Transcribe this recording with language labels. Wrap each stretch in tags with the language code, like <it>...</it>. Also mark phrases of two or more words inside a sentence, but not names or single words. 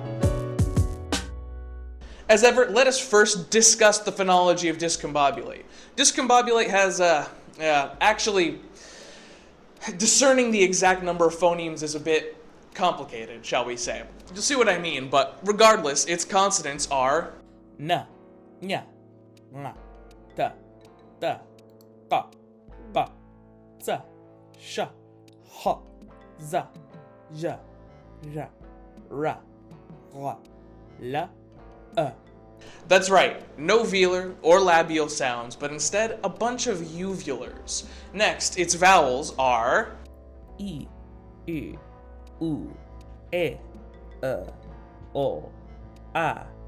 <en>As ever, let us first discuss the phonology of discombobulate. Discombobulate has, actually, discerning the exact number of phonemes is a bit complicated, shall we say. You'll see what I mean, but regardless, its consonants are na, nya, nga, ta, ta, ka, ba, za, sha, ha, za, ja, ja, ra, ra, la, That's right, no velar or labial sounds, but instead a bunch of uvulars. Next, its vowels are I, U, E, O, A,</en>